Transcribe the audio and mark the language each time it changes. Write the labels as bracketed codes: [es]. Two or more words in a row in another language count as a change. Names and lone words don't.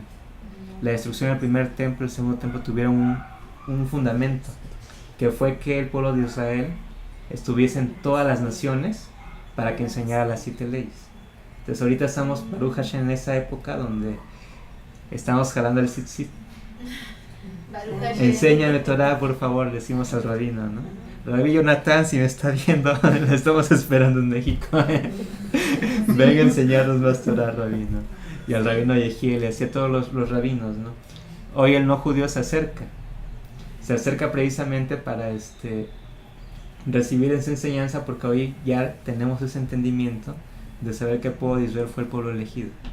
[es] La destrucción del primer templo y el segundo templo tuvieron un fundamento, que fue que el pueblo de Israel estuviese en todas las naciones para que enseñara las 7 leyes. Entonces ahorita estamos, [he] ברוך השם, [es] en esa época donde estamos jalando el tzitzit. [he] ברוך השם. [es] Enséñame Torah, por favor, decimos al rabino, ¿no? Rabí Jonathan, si me está viendo, lo estamos esperando en México. Venga a enseñarnos más Torah, rabino. Y al rabino Yehiel, y así a todos los rabinos, ¿no? Hoy el no judío se acerca precisamente para recibir esa enseñanza, porque hoy ya tenemos ese entendimiento de saber que el pueblo de Israel fue el pueblo elegido.